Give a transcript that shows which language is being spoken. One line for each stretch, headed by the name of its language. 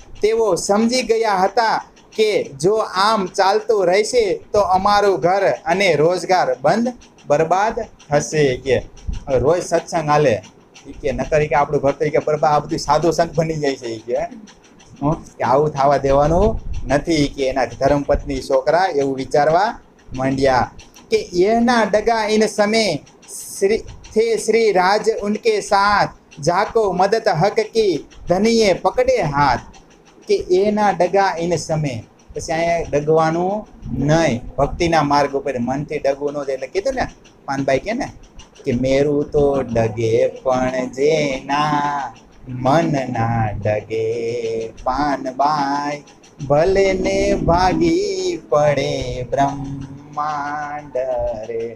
Gujarati: તેઓ સમજી ગયા હતા કે જો આમ ચાલતું રહેશે તો અમારું ઘર અને રોજગાર બંધ બરબાદ થશે. કે રોજ સત્સંગ હાલે કે નકર કે આપણું ઘર તો કે બરબાદ, આ બધું સાધુ સંત બની જાય છે કે આવું થવા દેવાનું નથી. કે એના ધર્મપત્ની છોકરા એવું વિચારવા માંડ્યા કે એના ડગા ઇન
Hindi: समय थे श्री राज उनके साथ जाको मदद हक की धनिये पकड़े हाथ.
Gujarati: કે એના ડગા ઇન સમય, પછી અહીંયા ડગવાનું નહીં, ભક્તિના માર્ગ ઉપર મનથી ડગવું ન જાય. એટલે કીધું ને પાનભાઈ કે ને કે મેરું તો ડગે પણ જેના મન ના ડગે પાનબાઈ, ભલે ને ભાગી પડે બ્રહ્માંડ રે.